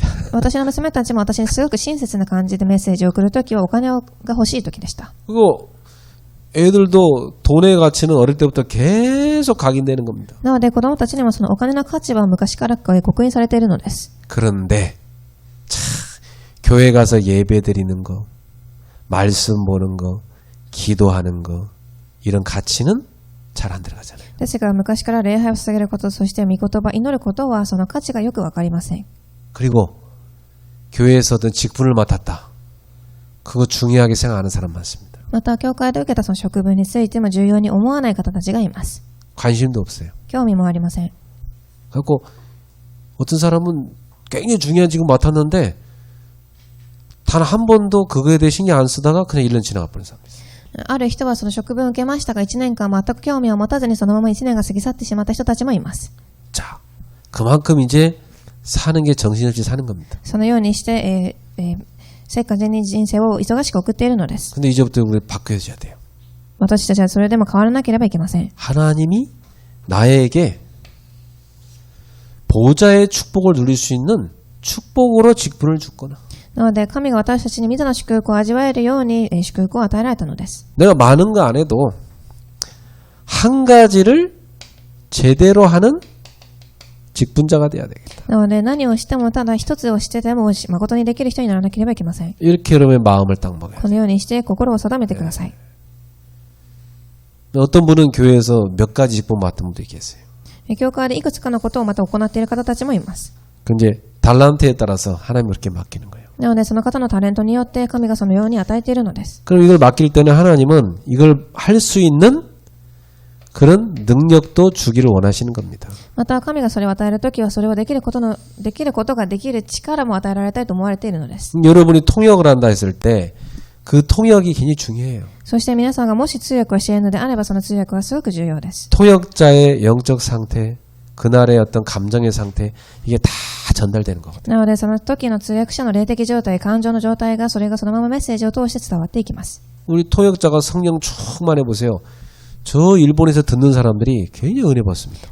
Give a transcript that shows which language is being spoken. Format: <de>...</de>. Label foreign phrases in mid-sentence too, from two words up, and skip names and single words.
<ja>私の娘たちも私にすごく親切な感じでメッセージを送るときはお金が欲しいときでした。</ja> <ko>그리고 애들도 돈의 가치는 어릴 때부터 계속 각인되는 겁니다.</ko> <ja>なので子供たちにもそのお金の価値は昔から刻印されているのです。</ja> <ko>그런데 참 교회 가서 예배 드리는 거, 말씀 보는 거, 기도하는 거 이런 가치는 잘 안 들어가잖아요.</ko> <ja>ですが昔から礼拝を捧げること、そして御言葉、祈ることはその価値がよくわかりません。</ja> <ko>그리고 교회에서든 직분을 맡았다. 그거 중요하게 생각하는 사람 많습니다.</ko> <ja>また教会で受けたその職分についても重要に思わない方たちがいます。</ja> <ko>관심도 없어요.</ko> <ja>興味もありません。</ja> <ko>그래서 어떤 사람은 굉장히 중요한 직분 맡았는데 단 한 번도 그거에 대해 신경 안 쓰다가 그냥 1년 지나가 버린 사람이 있어요.</ko> <ja>ある人はその職分を受けましたが1年間全く興味を持たずにそのまま1年が過ぎ去ってしまった人たちもいます。</ja> <ko>자, 그만큼 이제 사는 게 정신없이 사는 겁니다.</ko> <ja>そのようにして、せっかちに人生を忙しく送っているのです。</ja> <ko>근데 이제부터 우리 바뀌어줘야 돼요.</ko> <ja>私たちはそれでも変わらなければいけません。</ja> <ko>하나님이 나에게 보좌의 축복을 누릴 수 있는 축복으로 직분을 줬거나</ko> <ja>なので神が私たちに御座の祝福を味わえるように祝福を与えられたのです。</ja> <ko>내가 많은 거 안 해도 한 가지를 제대로 하는 직분자가 돼야 되겠다.</ko> <ja>なので何をしてもただ一つをしてても誠にできる人にならなければいけません。</ja> <ko>이렇게 여러분의 마음을 딱 먹어요.</ko> <ja>このようにして心を定めてください。</ja> <ko>어떤 분은 교회에서 몇 가지 직분 맡은 분도 있겠어요.</ko> <ja>教会でいくつかのことをまた行っている方たちもいます。</ja> <ko>그 이제 달란트에 따라서 하나님이 그렇게 맡기는 거예요.</ko> <ja>なのでその方のタレントによって神がそのように与えているのです。</ja> <ko>그럼 이걸 맡길 때는 하나님은 이걸 할 수 있는 그런 능력도 주기를 원하시는 겁니다.</ko> <ja>また神がそれを与えるときはそれをできることができる力も与えられたいと思われているのです。</ja> <ko>여러분이 통역을 한다 했을 때 그 통역이 굉장히 중요해요.</ko> <ja>そして皆さんがもし通訳をしているのであればその通訳はすごく重要です。</ja> <ko>통역자의 영적 상태, 그날의 어떤 감정의 상태 이게 다 전달되는 거거든요.</ko> <ja>なのでその時の通訳者の霊的状態、感情の状態がそれがそのままメッセージを通して伝わっていきます。</ja> <ko>우리 통역자가 성령 충만해 보세요. 저 일본에서 듣는 사람들이 굉장히 은혜 받습니다.</ko>